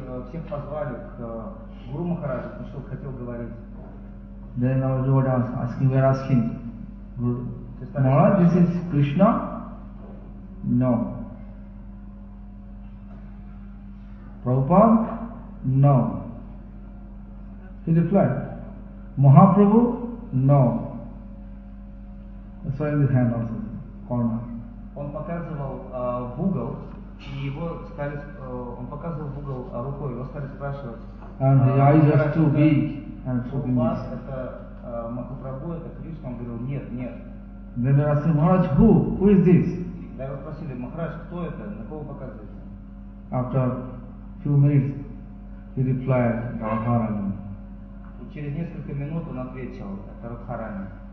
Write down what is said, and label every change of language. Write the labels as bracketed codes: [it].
[ru] Всех позвали к Гуру Махараджу, потому что хотел говорить. [en] Then our devotee was asking, we are asking, Guru, Maharaj, this is Krishna? No. Prabhupada? No. He replied, Mahaprabhu? No. I saw in the hand also, corner. [ru] Он показывал в угол, и его стали, он показывал в угол рукой, его стали спрашивать. [en] And the eyes are too big. And so [ru] у вас это Махапрабху, это Кришна? Он говорил, нет. [en] Then they asked him, Maharaj, who is this? [ru] Да его спросили, Махарадж, кто это? На кого показываете? [en] After few minutes, he replied, Радхарани. [ru] И через несколько минут он ответил, это Радхарани.